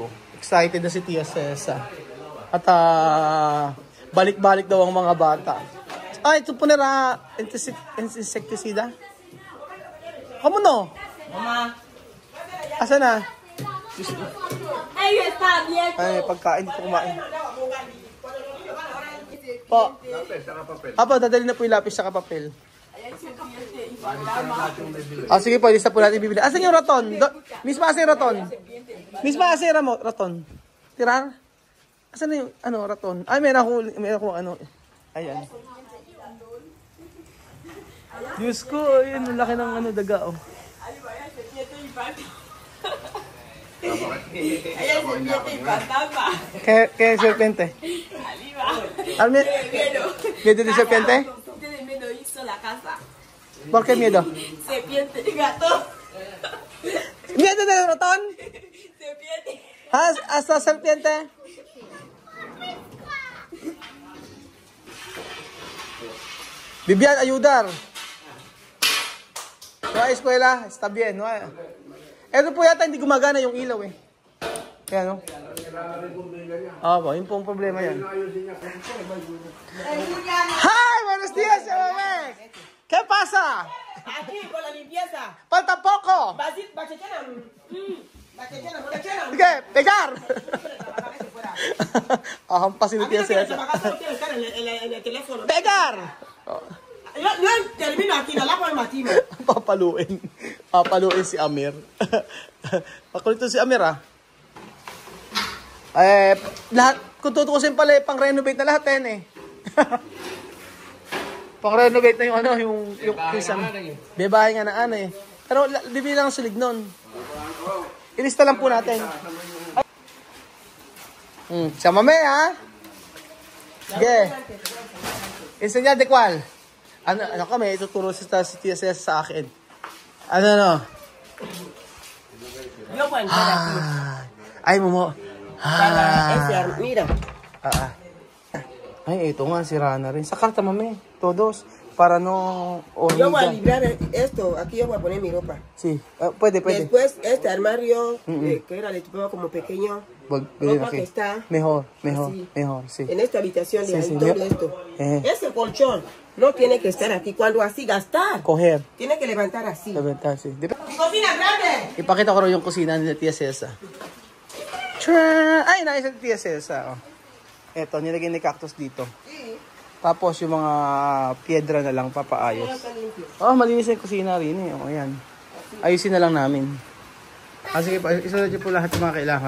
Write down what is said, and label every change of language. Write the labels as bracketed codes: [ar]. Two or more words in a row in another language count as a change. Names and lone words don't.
[tl] Excited na si Tia Cesa. At, balik-balik daw ang mga bata. Ay, ito po nila, insecticida. Kamu no? Mama. Asa na? Ay, [es] está bien. [tl] Ay, pagkain, dito kumain. Po. Lapis, saka papel. Apo, dadali na po yung lapis sa papel. Sige po, lista po natin bibili. Asan yung raton? Miss Masi, raton. Miss Masi, raton. Tirar? Asan na yung, raton? Ay, meron akong ano. Ayan. Diyos ko, yun, laki ng daga, oh. Kaya serpiente. [es] ¿Miedo de serpiente? Tiene miedo hizo la casa. ¿Por qué miedo? Serpiente, gato. ¿Miedo del ratón? Serpiente. ¿Hasta serpiente? Vivian, ayudar. No hay escuela, está bien, no hay. [tl] Ito po yata hindi gumagana yung ilaw eh. Kaya no? Po, yun po ang problema yan. [es] Hi, buenos días, Mamek! ¿Qué pasa? Aquí con la limpieza. Falta poco. ¿Qué? ¿Pegar? [tl] Hampasin ni Tia Cesa. [es] En el teléfono. Pegar! Yo termino aquí, no la por el matino. [tl] Papaluin. Papaluin si Amir. Pakulito si Amir ah. Lahat, kung tutukusin pala, pang-renovate na lahat yan eh. Pang-renovate na yung kisame. Bebahay nga na eh. Pero bibili lang sulig nun. Ilista lang po natin. Chamame ha? Sige. [es] Enseñar de cual? [tl] Ano kami, ituturo si Tia Cesa sa akin. Ano? Ay, Momo. [es] Mira. [tl] Ay, ito nga, sira na rin. Sa carta, mami. Todos. [es] Para no... Yo voy a librar esto. Aquí yo voy a poner mi ropa. Sí, puede. Después, este armario, que era de tipo como pequeño, ropa que está... Mejor, sí. En esta habitación, de ahí, sí, todo esto. Ese colchón no tiene que estar aquí cuando así gastar. Coger. Tiene que levantar así. Levantar, sí. ¡Cocina grande! [tl] Ipakita ko rin yung kusina ni Tia Cesa. Ay, naisa ni Tia Cesa. Eto, nilagay ni cactus dito. Tapos yung mga piedra na lang papaayos. Malinis yung kusina rin eh. Ayan. Ayusin na lang namin. Sige pa, isulat niyo po lahat yung mga kailangan.